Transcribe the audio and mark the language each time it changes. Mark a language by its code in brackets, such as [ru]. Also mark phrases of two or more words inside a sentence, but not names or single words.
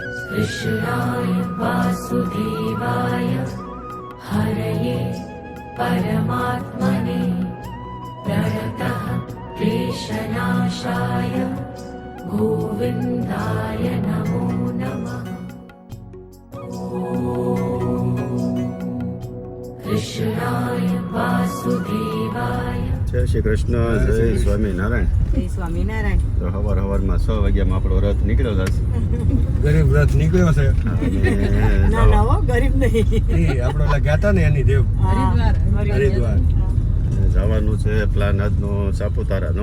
[sa] कृष्णाय वासुदेवाय हरये परमात्मने प्रणतः क्लेशनाशाय गोविन्दाय नमो नमः। कृष्णाय वासुदेवाय। [gu] જય શ્રી કૃષ્ણ, જય સ્વામિનારાયણ. જય સ્વામિનારાયણ. તો સવારમાં 6 વાગ્યામાં આપણો રથ નીકળ્યો છે. ગરીબ રથ નીકળ્યો છે. ના ના હો, ગરીબ નહીં. આપણે ઓલા ગયા હતા ને એની દેવ હરિદ્વાર જવાનું છે. પ્લાન આજનો સાપુતારાનો.